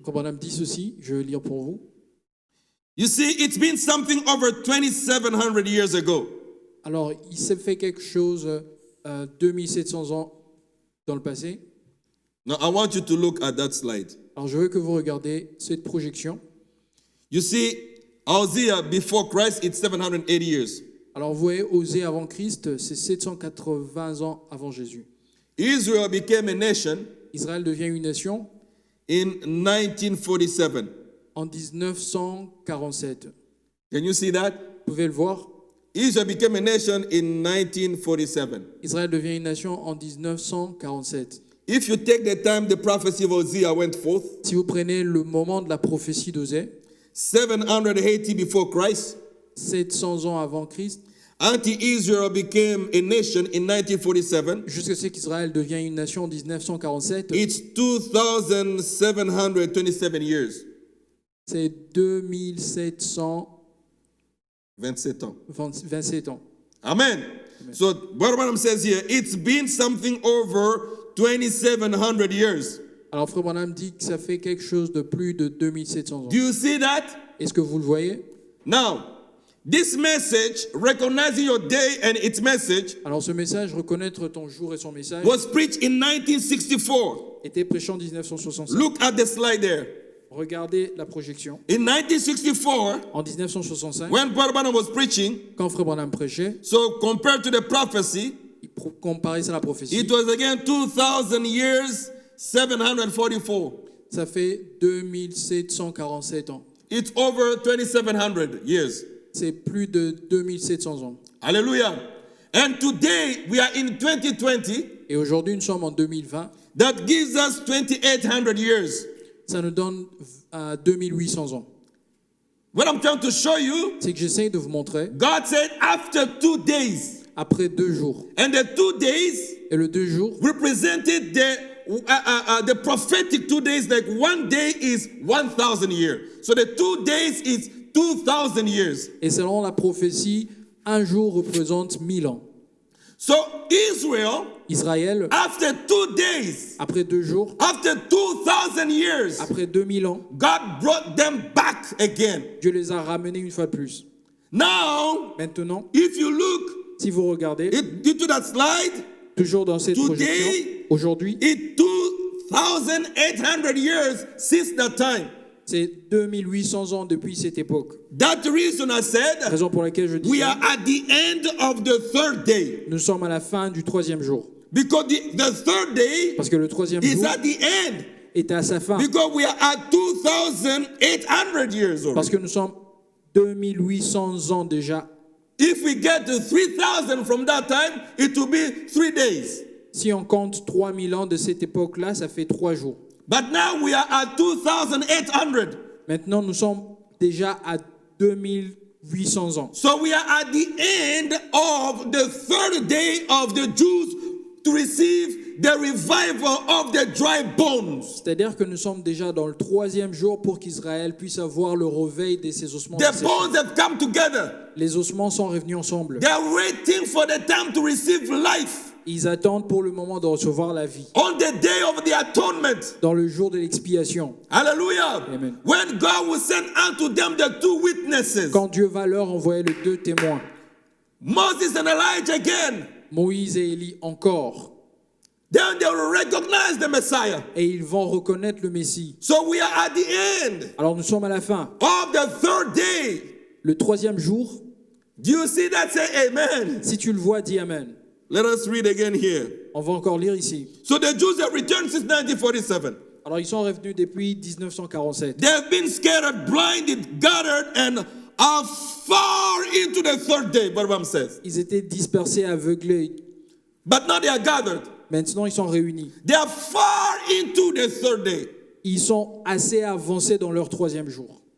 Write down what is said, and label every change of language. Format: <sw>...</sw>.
<fr>Frère Branham dit ceci, je vais lire pour vous.</fr> <en>You see, it's been something over 2,700 years ago.</en> <fr>Alors il s'est fait quelque chose 2700 ans dans le passé.</fr> <en>Now, I want you to look at that slide.</en> <fr>Alors je veux que vous regardiez cette projection.</fr> <en>You see, Hosea before Christ, it's 780 years.</en> <fr>Alors vous voyez, Osée avant Christ, c'est 780 ans avant Jésus.</fr> <en>Israel became a nation</en> <fr>Israël devient une nation</fr> <en>in 1947.</en> <fr>en 1947.</fr> <en>Can you see that?</en> <fr>Vous pouvez le voir.</fr> <en>Israel became a nation in 1947.</en> <fr>Israël devient une nation en 1947.</fr> <en>If you take the time the prophecy of Hosea went forth,</en> <fr>Si vous prenez le moment de la prophétie d'Osée,</fr> <en>780 before Christ,</en> <fr>700 ans avant Christ,</fr> <en>until Israel became a nation in 1947,</en> <fr>jusqu'à ce qu'Israël devienne une nation en 1947,</fr> <en>it's 2,727 years.</en> <fr>c'est 2727 27 ans. ans.</fr> <en>Amen. So, what Branham says here, it's been something over 2,700 years.</en> <fr>Alors Frère Branham dit que ça fait quelque chose de plus de 2700 ans.</fr> <en>Do you see that?</en> <fr>Est-ce que vous le voyez?</fr> <en>Now, this message, recognizing your day and its message,</en> <fr>Alors ce message, reconnaître ton jour et son message,</fr> <en>was preached in 1964.</en> <fr>était prêché en 1965.</fr> <en>Look at the slide there.</en> <fr>Regardez la projection.</fr> <en>In 1964,</en> <fr>En 1965,</fr> <en>when Brother Branham was preaching,</en> <fr>quand Frère Branham prêchait,</fr> <en>so compared to the prophecy,</en> <fr>il comparait ça à la prophétie.</fr> <en>it was again 2,000 years, 744.</en> <fr>Ça fait 2747 ans.</fr> <en>It's over 2,700 years.</en> <fr>C'est plus de 2700 ans.</fr> <en>Hallelujah. And today we are in 2020.</en> <fr>Et aujourd'hui, nous sommes en 2020.</fr> <en>That gives us 2,800 years.</en> <fr>Ça nous donne 2800 ans.</fr> <en>What I'm trying to show you,</en> <fr>C'est que j'essaye de vous montrer,</fr> <en>God said after 2 days,</en> <fr>après 2 jours.</fr> <en>and the 2 days</en> <fr>Et le 2 jours</fr> <en>represented the prophetic 2 days, like 1 day is 1,000 years. So the 2 days is 2,000 years.</en> <fr>et selon la prophétie, un jour représente 1000 ans.</fr> <en>So Israel,</en> <fr>Israël,</fr> <en>after 2 days,</en> <fr>après 2 jours,</fr> <en>after 2,000 years,</en> <fr>après 2000 ans,</fr> <en>God brought them back again.</en> <fr>Dieu les a ramenés une fois de plus.</fr> <en>Now,</en> <fr>Maintenant,</fr> <en>if you look</en> <fr>si vous regardez,</fr> <en>into that slide,</en> <fr>toujours dans cette</fr> <en>Today,</en> <fr>projection, aujourd'hui,</fr> <en>it's 2,800 years since that time.</en> <fr>c'est 2800 ans depuis cette époque.</fr> <en>That's the reason I said</en> <fr>Raison pour laquelle je dis</fr> <en>we</en> <fr>ça.</fr> <en>are at the end of the 3rd day.</en> <fr>Nous sommes à la fin du 3e jour.</fr> <en>Because the 3rd day</en> <fr>Parce que le 3e</fr> <en>is</en> <fr>jour</fr> <en>at the end.</en> <fr>est à sa fin.</fr> <en>Because we are at 2,800 years old.</en> <fr>Parce que nous sommes 2800 ans déjà.</fr> <en>If we get to 3,000 from that time, it will be 3 days.</en> <fr>Si on compte 3000 ans de cette époque-là, ça fait 3 jours.</fr> <en>But now we are at 2,800.</en> <fr>Maintenant, nous sommes déjà à 2800 ans.</fr> <en>So we are at the end of the 3rd day of the Jews to receive the revival of the dry bones.</en> <fr>C'est-à-dire que nous sommes déjà dans le 3e jour pour qu'Israël puisse avoir le réveil de ses ossements.</fr> <en>The bones have come together.</en> <fr>Les ossements sont revenus ensemble.</fr> <en>They are waiting for the time to receive life</en> <fr>Ils attendent pour le moment de recevoir la vie.</fr> <en>on the day of the atonement.</en> <fr>Dans le jour de l'expiation.</fr> <en>Hallelujah.</en> <fr>Amen.</fr> <en>When God will send unto them the 2 witnesses,</en> <fr>Quand Dieu va leur envoyer les 2 témoins,</fr> <en>Moses and Elijah again,</en> <fr>Moïse et Élie encore,</fr> <en>then they will recognize the Messiah.</en> <fr>et ils vont reconnaître le Messie.</fr> <en>So we are at the end</en> <fr>Alors nous sommes à la fin.</fr> <en>of the 3rd day.</en> <fr>Le 3e jour,</fr> <en>Do you see that? Say amen.</en> <fr>si tu le vois, dis Amen.</fr> <en>Let us read again here.</en> <fr>On va encore lire ici.</fr> <en>So the Jews have returned since 1947.</en> <fr>Alors ils sont revenus depuis 1947.</fr> <en>They have been scattered, blinded, gathered, and are far into the 3rd day, Balaam says.</en> <fr>Ils étaient dispersés, aveuglés.</fr> <en>But now they are gathered.</en> <fr>Maintenant, ils sont réunis.</fr> <en>They are far into the 3rd day.</en> <fr>Ils sont assez avancés dans leur 3e jour.</fr>